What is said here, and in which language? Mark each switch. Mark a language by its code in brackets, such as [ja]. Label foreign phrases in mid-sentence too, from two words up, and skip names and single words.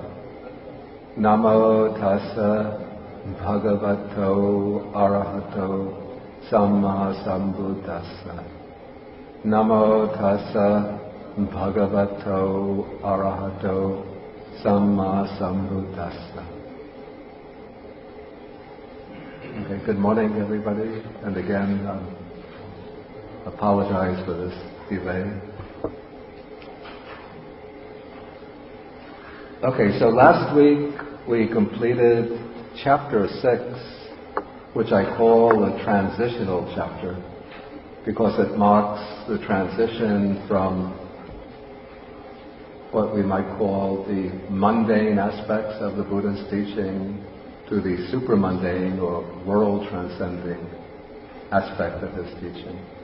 [pi] Namo tassa bhagavato arahato samma sambuddhassa. Namo tassa bhagavato arahato samma sambuddhassa. [en] Okay, good morning everybody, and again apologize for this delay. Okay, so last week we completed chapter 6, which I call a transitional chapter, because it marks the transition from what we might call the mundane aspects of the Buddha's teaching to the supramundane or world-transcending aspect of his teaching.